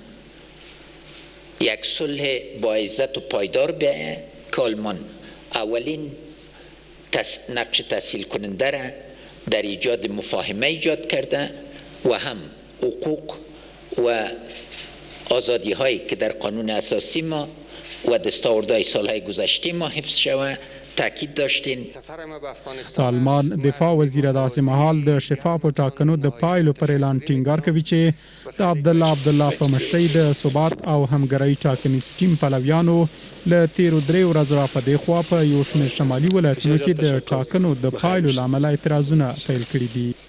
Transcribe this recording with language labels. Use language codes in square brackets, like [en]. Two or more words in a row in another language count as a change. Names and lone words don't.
[fa] یک صلح با عزت و پایدار بیاید که آلمان اولین نقش تسهیل کننده را در ایجاد مفاهمه ایجاد کرده و هم حقوق و آزادی هایی که در قانون اساسی ما و دستاوردهای سالهای گذشته ما حفظ شود تاکید داشتین. [ps] آلمان دفاع وزیر داسې مهال د شفافو ټاکنو د پایلو پر اعلان ټینګار کوي چې د عبدالله په مشرۍ د ثبات او همګرۍ ټاکنیز ټیم پلویانو له تیرو 3 ورځو را په دې خوا په یو شمېر شمالي ولایتونو کې د ټاکنو د پایلو له امله اعتراضونه پیل کړي دي.